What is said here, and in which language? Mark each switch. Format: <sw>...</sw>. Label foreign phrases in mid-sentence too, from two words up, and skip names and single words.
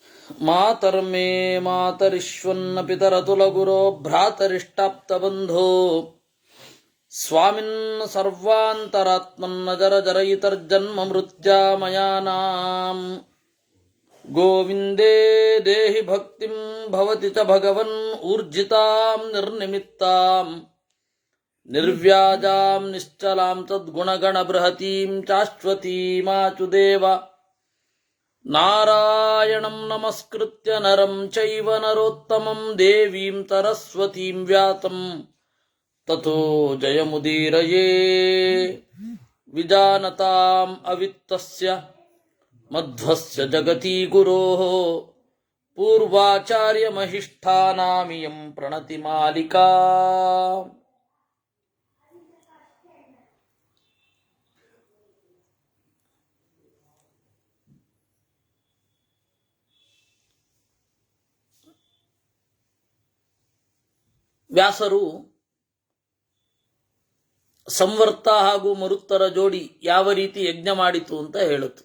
<sa>ಮಾತರ್ಮೇ ಮಾತರಿಶ್ವನ್ನ ಪಿತರತುಲಗುರೋ ಭ್ರಾತರಿಷ್ಟಾಪ್ತಬಂಧೋ ಸ್ವಾಮಿನ್ ಸರ್ವಾಂತರಾತ್ಮನ್ನ ಜರ ಜರಯಿತರ್ಜನ್ಮ ಮೃತ್ಯಾಮಯಾನಾಂ ಗೋವಿಂದೇ ದೇಹಿ ಭಕ್ತಿಂ ಭವತಿ ಚ ಭಗವನ್ ಊರ್ಜಿತಾಂ ನಿರ್ನಿಮಿತ್ತಾಂ ನಿರ್ವ್ಯಾಜಾಂ ನಿಶ್ಚಲಾಂ ತದ್ಗುಣಗಣ ಬೃಹತೀಂ ಚಾಶ್ವತೀಮಾಚುದೇವ ನಾರಾಯಣಂ ನಮಸ್ಕೃತ್ಯ ನರಂ ಚೈವ ನರೋತ್ತಮಂ ದೇವೀಂ ಸರಸ್ವತೀಂ ವ್ಯಾಸಂ ತಥೋ ಜಯಮುದೀರಯೇ ವಿಜಾನತಾಂ ಅವಿತ್ತಸ್ಯ ಮಧ್ವಸ್ಯ ಜಗತಿ ಗುರೋಃ ಪೂರ್ವಾಚಾರ್ಯ ಮಹಿಷ್ಠಾನಾಮಿಯಂ ಪ್ರಣತಿ ಮಾಲಿಕಾ.</sa> <kn>ವ್ಯಾಸರು ಸಂವರ್ತ ಹಾಗೂ ಮರುತ್ತರ ಜೋಡಿ ಯಾವ ರೀತಿ ಯಜ್ಞ ಮಾಡಿತು ಅಂತ ಹೇಳುತ್ತು.</kn>